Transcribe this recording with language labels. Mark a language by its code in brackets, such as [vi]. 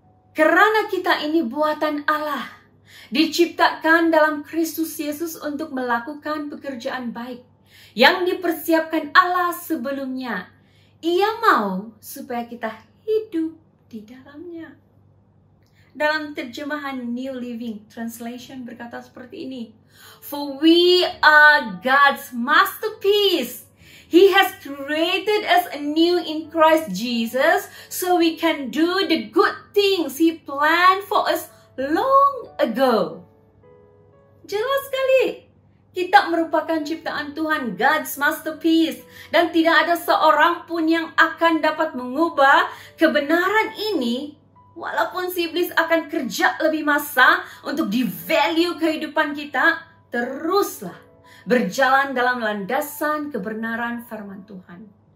[ms] Karena kita ini buatan Allah, diciptakan dalam Kristus Yesus untuk melakukan pekerjaan baik yang dipersiapkan Allah sebelumnya. Ia mau supaya kita hidup di dalamnya. Dalam terjemahan New Living Translation berkata seperti ini. [en] For we are God's masterpiece. He has created us anew in Christ Jesus so we can do the good things He planned for us long ago. [ms] Jelas sekali. Kita merupakan ciptaan Tuhan, [en] God's masterpiece. [ms] Dan tidak ada seorang pun yang akan dapat mengubah kebenaran ini. Walaupun si iblis akan kerja lebih masa untuk devalue kehidupan kita, teruslah berjalan dalam landasan kebenaran firman Tuhan.